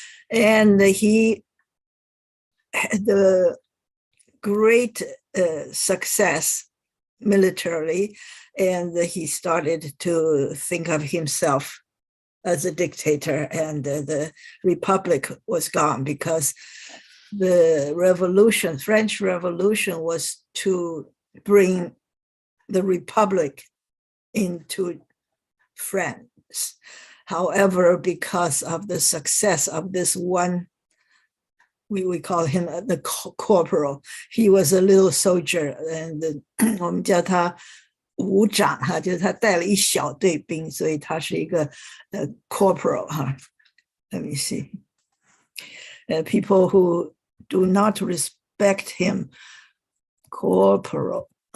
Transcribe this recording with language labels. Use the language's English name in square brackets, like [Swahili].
[English] And he had the great success militarily, and he started to think of himself as a dictator, and the republic was gone because the revolution, French Revolution, was to bring the republic into France. However, because of the success of this one, we call him the corporal. He was a little soldier, and [Chinese] 我们叫他武长哈，就是他带了一小队兵，所以他是一个corporal 哈。 [English] Let me see. People who do not respect him, corporal.